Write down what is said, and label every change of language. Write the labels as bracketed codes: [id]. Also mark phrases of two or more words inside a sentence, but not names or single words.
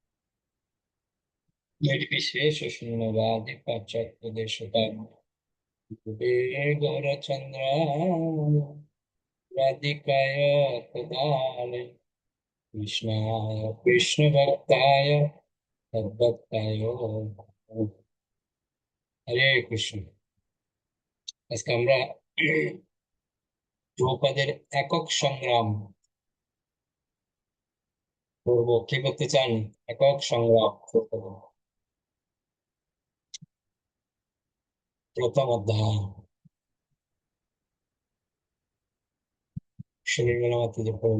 [sa] निर्विशेष शून्यवादी पाश्चात्य देशकाल गौरचंद्राय राधिकाय तदालय कृष्णाय कृष्ण भक्ताय तद्भक्ताय हरे कृष्ण। [bn] আজকে আমরা দ্রৌপদীর একক সংগ্রাম করব। কি করতে চান? একক সংগ্রাম দ্রৌপদীর প্রথম অধ্যায় সুনীল মাতাজি পড়ুন।